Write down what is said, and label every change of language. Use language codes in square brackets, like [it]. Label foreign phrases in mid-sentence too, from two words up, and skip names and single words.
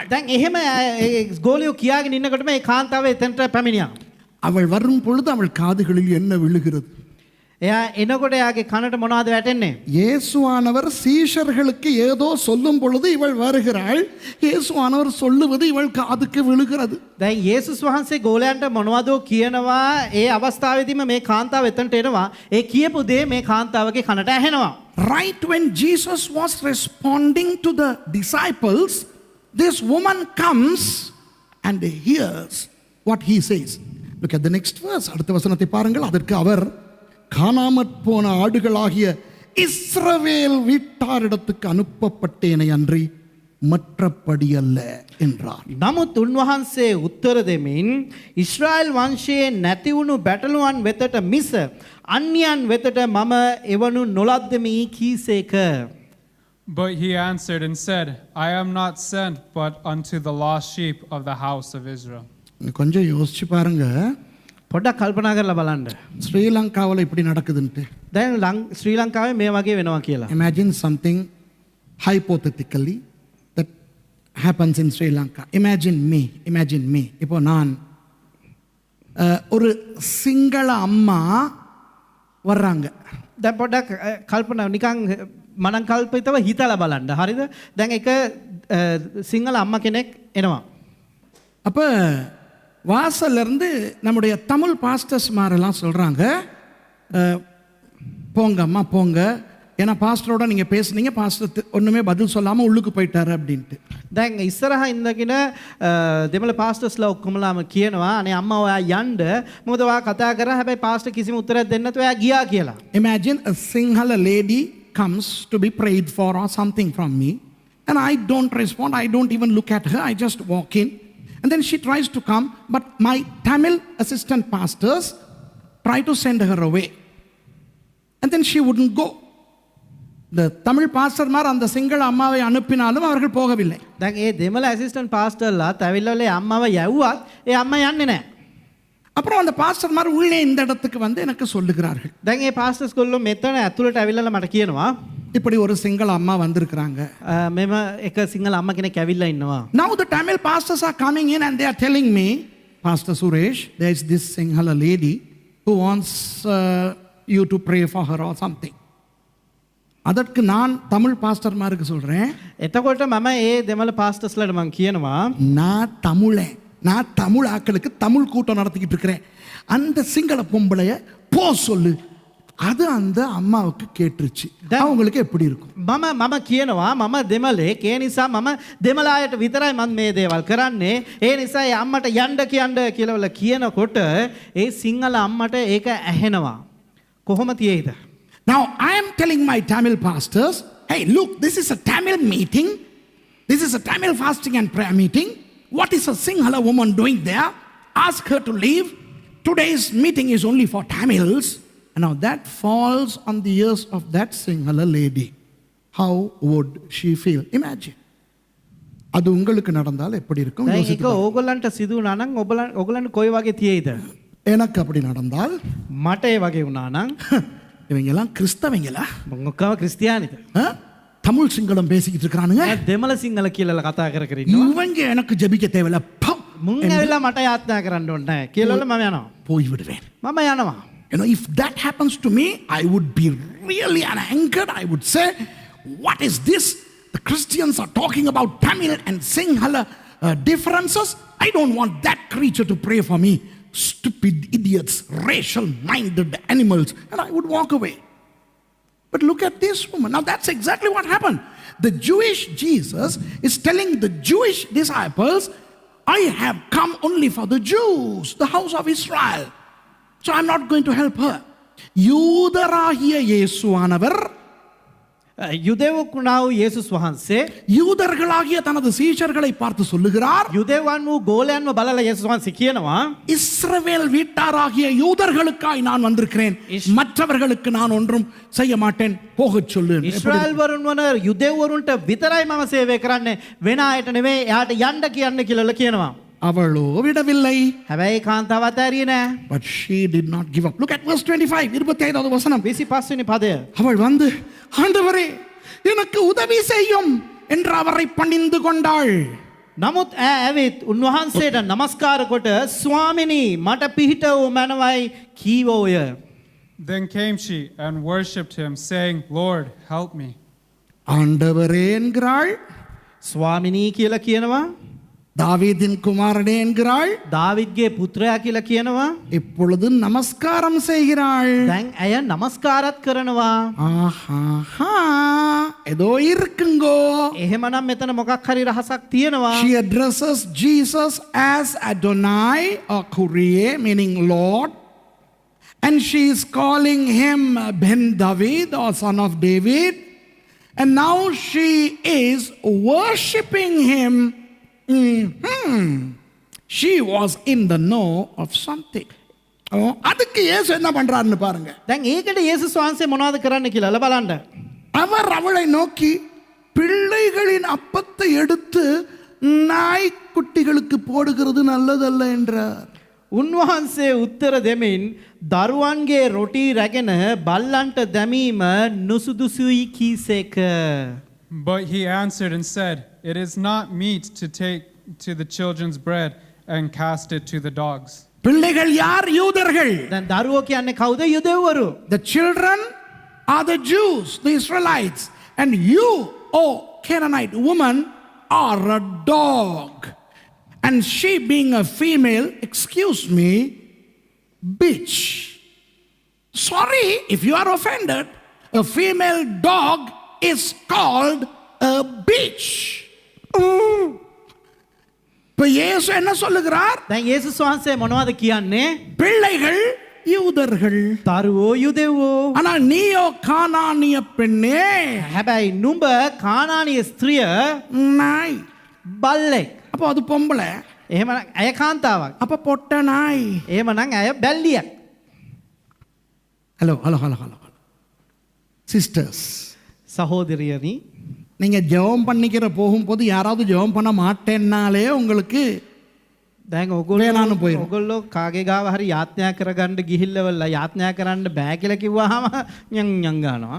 [si] දැන් එහෙම ගෝලියෝ කියාගෙන ඉන්නකොට මේ කාන්තාව එතනට පැමිණියා. [ta] அவள் வரும் பொழுது அவள் காதுகளில் என்ன விழுகிறது? [si] එයා එනකොට එයාගේ කනට මොනවද වැටෙන්නේ? [ta] இயேசுவானவர் சீஷர்களுக்கு ஏதோ சொல்லும் பொழுது இவள் வருகிறாள். இயேசுவானவர் சொல்லுவது இவள் காதுக்கு விழுகிறது. [si] දැන් යේසුස් වහන්සේ ගෝලයන්ට මොනවදෝ කියනවා. ඒ අවස්ථාවේදීම මේ කාන්තාව එතනට එනවා. ඒ කියපු දේ මේ කාන්තාවගේ කනට ඇහෙනවා. [en] Right when Jesus was responding to the disciples, this woman comes and hears what he says. Look at the next verse. [ta] அடுத்த வசனத்தை பாருங்கள். அதற்கு அவர் காணாமற் போன ஆடுகளாகிய இஸ்ரவேல் வீட்டாரிடத்துக்கு அனுப்பப்பட்டேனே அன்றி மற்றபடி அல்ல என்றார். [si] නමුත් උන්වහන්සේ උත්තර දෙමින් ඊශ්‍රායල් වංශයේ නැති වුණු බැටළුවන් වෙතට මිස අන්‍යයන් වෙතට මම එවනු නොලද්දමි කීසේක. [en] But he answered and said, I am not sent but unto the lost sheep of the house of Israel. [ta] கொஞ்சம் யோசிச்சு பாருங்க. [si] පොඩ්ඩක් කල්පනා කරලා බලන්න. [ta] ஸ்ரீலங்காவில் இப்படி நடக்குதுன்ட்டு. [si] දැන් ශ්‍රී ලංකාවේ මේ වගේ වෙනවා කියලා. [en] Imagine something hypothetically that happens in Sri Lanka. Imagine me. [ta] இப்போ நான் ஒரு சிங்கள அம்மா வர்றாங்க. [si] දැන් පොඩ්ඩක් කල්පනා නිකන් මනං කල්පිතව හිතලා බලන්න. හරිද? දැන් එක සිංහල අම්මා කෙනෙක් එනවා. [ta] அப்போ வாசல்ல இருந்து நம்முடைய தமிழ் பாஸ்டர்ஸ் மாரெல்லாம் சொல்கிறாங்க, போங்க அம்மா போங்க, ஏன்னா பாஸ்டரோட நீங்கள் பேசுனீங்க, பாஸ்டர் ஒன்றுமே பதில் சொல்லாமல் உள்ளுக்கு போயிட்டாரு அப்படின்ட்டு. [si] දැන් ඉස්සරහා ඉඳගෙන දෙමළ පාස්ටර්ස්ලා ඔක්කොමලාම කියනවා අනේ අම්මා ඔයා යන්න මොකද ඔයා කතා කරා හැබැයි පාස්ටර් කිසිම උත්තරයක් දෙන්නේ නැතුව ඔයා ගියා කියලා. [en] Imagine a Sinhala lady comes to be prayed for or something from me and I don't respond, I don't even look at her, I just walk in. And then she tries to come, but my Tamil assistant pastors try to send her away. And then she wouldn't go. The Tamil pastor mar and the single [ta] அம்மாவை அனுப்பினாலும் அவர்கள் போகவில்லை. [si] දැන් ඒ දෙමළ [en] assistant pastors [si] ඇවිල්ලා අම්මාව යවුවත් ඒ අම්මා යන්නේ නැහැ. [ta] அப்புறம் அந்த பாஸ்டர் மாதிரி உள்ளே இந்த இடத்துக்கு வந்து எனக்கு சொல்லுகிறார்கள். [si] දැන් ඒ පාස්ටර්ස් ගොල්ලෝ මෙතන ඇතුළට ඇවිල්ලා මට කියනවා [ta] இப்படி ஒரு சிங்கள அம்மா வந்திருக்கிறாங்க. [si] මෙම එක සිංහල අම්මා කෙනෙක් ඇවිල්ලා ඉන්නවා. [en] Now the Tamil pastors are coming in and they are telling me, Pastor Suresh, there is this Sinhala lady who wants you to pray for her or something. [ta] அதற்கு நான் தமிழ் பாஸ்டர்மாருக்கு சொல்றேன், [si] එතකොට මම ඒ දෙමළ පාස්ටර්ස්ලාට මම කියනවා [ta] நான் தமிழ் ஆக்களுக்கு தமிழ் கூட்டம் நடத்திக்கிட்டு இருக்கிறேன், அந்த சிங்கள பொம்பளைய போ சொல்லு. அது அந்த அம்மாவுக்கு கேட்டுருச்சு. அவங்களுக்கு எப்படி இருக்கும்? [si] මම කියනවා මම දෙමළෙක් ඒ නිසා මම දෙමළ අයට විතරයි මම මේ දේවල් කරන්නේ. ඒ නිසා ඒ අම්මට යන්න කියලා කියනකොට ඒ සිංහල අම්මට ඒක ඇහෙනවා. කොහොම තියෙයිද? [en] Now I am telling my Tamil pastors, hey look, this is a Tamil meeting. This is a Tamil fasting and prayer meeting. What is a Sinhala woman doing there? Ask her to leave. Today's meeting is only for Tamils. And now that falls on the ears of that Sinhala lady. How would she feel? Imagine. [ta] அது உங்களுக்கு நடந்தால் எப்படி இருக்கும்? [si] ඒක ඕගොල්ලන්ට සිදු වුණා නම් ඕගොල්ලන්ට කොයි වගේ තියෙයිද? [ta] எனக்கு அப்படி நடந்தால் [si] මට ඒ වගේ වුණා නම් [ta] இவங்க எல்லாம் கிறிஸ்தவங்களா? [si] මොකක්ව ක්‍රිස්තියානිද? [ta] தமிழ் சிங்களம் பேசிக்கிட்டு இருக்கானுங்க. [si] දෙමළ සිංහල කියලා කතා කර ඉන්නවා. [ta] இவங்க எனக்கு ஜெபிக்க தேவையில்ல. [si] මුන් ඇවිල්ලා මට යාත්‍රා කරන්න ඕනේ නැහැ කියලා මම යනවා. [ta] போய் விடுவேன். [si] මම යනවා. [en] You know, if that happens to me, I would be really angered. I would say, what is this? The Christians are talking about Tamil and Sinhala differences. I don't want that creature to pray for me. Stupid idiots, racial-minded animals. And I would walk away. But look at this woman. Now that's exactly what happened. The Jewish Jesus is telling the Jewish disciples, I have come only for the Jews, the house of Israel. So I'm not going to help her. [ta] யூதராகிய இயேசுவானவர் [si] යුදෙව්වුණා වූ යේසුස් වහන්සේ [ta] யூதர்களாகிய தனது சீஷர்களை பார்த்து சொல்லுகிறார், [si] යුදෙව්වන් වූ ගෝලයන්ව බලලා යේසුස් වහන්සේ කියනවා [ta] இஸ்ரவேல் வீட்டாராகிய யூதர்களுக்காய் நான் வந்திருக்கிறேன், மற்றவர்களுக்கு நான் ஒன்றும் செய்ய மாட்டேன், போகச் சொல்லு. [si] ඉස්රායල් වරුන් වන යුදෙව්වරුන්ට විතරයි මම සේවය කරන්නේ, වෙන අයට නෙවෙයි, එයාට යන්න කියන්න කියලා කියනවා. [ta] அவளோ விடவில்லை. [si] හැබැයි කාන්තාවත් ඇරියේ නෑ. [en] But she did not give up. Look at verse 25. [ta] 25வது வசனம். [si] 25 වෙනි පදය. [ta] அவள் வந்து, ஆண்டவரே எனக்கு உதவி செய்யும் என்று அவரை பணிந்து கொண்டாள். [si] නමුත් ඇවිත් උන්වහන්සේට නමස්කාර කොට ස්වාමිනී මට පිහිට වූ මනවයි කීවෝය. [en] Then came she and worshipped him, saying, Lord, help me. [ta] ஆண்டவரே என்கிறாள், [si] ස්වාමිනී කියලා කියනවා. [ta] தாவீதின் குமாரனே என்கிறாள், [si] දාවිද්ගේ පුත්‍රයා කියලා කියනවා. [ta] இப்பொழுது நமஸ்காரம் செய்கிறாள். [si] දැන් ඇය නමස්කාරත් කරනවා. [ta] ஆஹாஹா, ஏதோ இருக்குங்கோ. [si] එහෙමනම් මෙතන මොකක් හරි රහසක් තියෙනවා. [en] She addresses Jesus as Adonai or Kyrie, meaning Lord. And she is calling him [he] Ben David [en] or son of David. And now she is worshipping him. She was in the know of something. [ta] அதுக்கு இயேசு என்ன பண்றாருன்னு பாருங்க. [si] දැන් ඒකට යේසුස් වහන්සේ මොනවද කරන්න කියලා බලන්න. [ta] அவர் அவளை நோக்கி பிள்ளைகளின் அப்பத்தை எடுத்து நாய்க்குட்டிகளுக்கு போடுகிறது நல்லதல்ல என்றார். [si] උන්වහන්සේ උත්තර දෙමින් දරුවන්ගේ රොටි රැගෙන බල්ලන්ට දැමීම නුසුදුසුයි කීසේක. [en] But he answered and said, It is not meet to take to the children's bread and cast it to the dogs. பிள்ளைகள் யார்? யூதர்கள். දැන් දරුවෝ කියන්නේ කවුද? යුදෙව්වරු. The children are the Jews, the Israelites. And you, oh Canaanite woman, are a dog. And she being a female, excuse me, bitch. Sorry if you are offended. A female dog is called a bitch. [ta] இப்ப இயேசு என்ன சொல்லுகிறார்? [si] දැන් යේසුස් වහන්සේ මොනවද කියන්නේ? [ta] பிள்ளைகள் யூதர்கள், [si] දරුවෝ යුදෙව්වෝ. [ta] ஆனா நீயோ கானானிய பெண்ணே, [si] හැබැයි නුඹ කානානීය ස්ත්‍රිය [ta] நாய். [si] බල්ලෙක්. [ta] அப்போ அது பொம்பளை, [si] එහෙමනම් ඇය කාන්තාවක්. [ta] அப்ப பொட்ட நாய். [si] එහෙමනම් ඇය බැල්ලියක්. [en] hello hello hello hello sisters, [si] සහෝදරියනි, [ta] நீங்க ஜெபம் பண்ணிக்கிற போகும்போது யாராவது ஜெபம் பண்ண மாட்டேன்னாலே உங்களுக்கு [si] දැන් වේලාන පොයින. ඔයගොල්ලෝ කාගේ ගාව හරි යාඥා කරගන්න ගිහිල්ලවල යාඥා කරන්න බෑ කියලා කිව්වහම යන් යන් ගන්නවා.